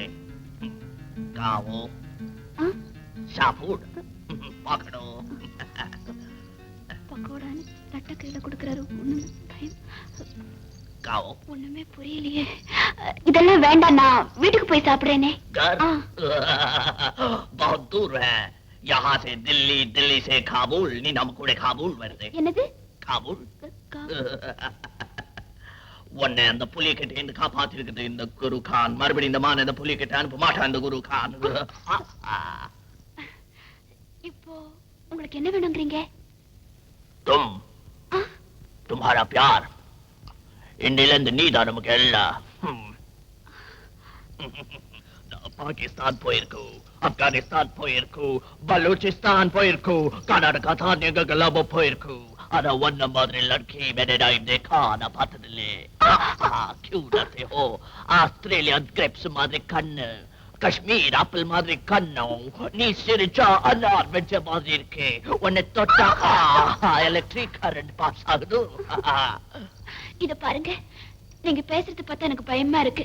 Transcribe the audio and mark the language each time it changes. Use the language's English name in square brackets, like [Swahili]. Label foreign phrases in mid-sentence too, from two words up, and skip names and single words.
[Tamil] காவோ ஷாபூட் பாக்கணும். பக்கோடான்னு தட்ட கையில கொடுக்கறாரு. ஒண்ணுமே புரியலையே. இதெல்லாம் வேண்டாம், நான் வீட்டுக்கு போய் சாப்பிடுறேனே. [Hindi] बहुत दूर है यहाँ से दिल्ली, दिल्ली से काबुल. [Tamil] நீ நம்ம கூட காபூல் வருது. என்னது காபூல்? உன்னை அந்த புலி கிட்ட இருந்து காப்பாத்திருக்குது இந்த குரு கான். மறுபடியும் இந்த மான இந்த புலி கிட்ட அனுப்ப மாட்டான் இந்த குரு கான். இப்போ உங்களுக்கு என்ன வேணும்ங்கறீங்க? [Hindi] तुम्हारा प्यार. [Tamil] இன்னிலிருந்து நீதான் நமக்கு எல்லாம். பாகிஸ்தான் போயிருக்கு, ஆப்கானிஸ்தான் போயிருக்கு, பலூச்சிஸ்தான் போயிருக்கு, கர்நாடகா தான் எங்கெல்லாம் போயிருக்கு. ஆனா ஒன்ன மாதிரி [Hindi] लड़की मैंने नहीं देखा, [Tamil] நான் பார்த்ததில்லை. [Hindi] क्यों डरते हो? [Tamil] ஆஸ்திரேலியா கிரேப்ஸ் மாதிரி கண்ணு, காஷ்மீர் ஆப்பிள் மாதிரி கண்ணம், நீ சிரிச்சா அன்னார் வெச்ச மாதிரி இருக்கே. உன்னை தொட்டா [English] electric current pass [Tamil] ஆகுது. இத பாருங்க, நீங்க பேசுறது பார்த்தா எனக்கு பயமா இருக்கு.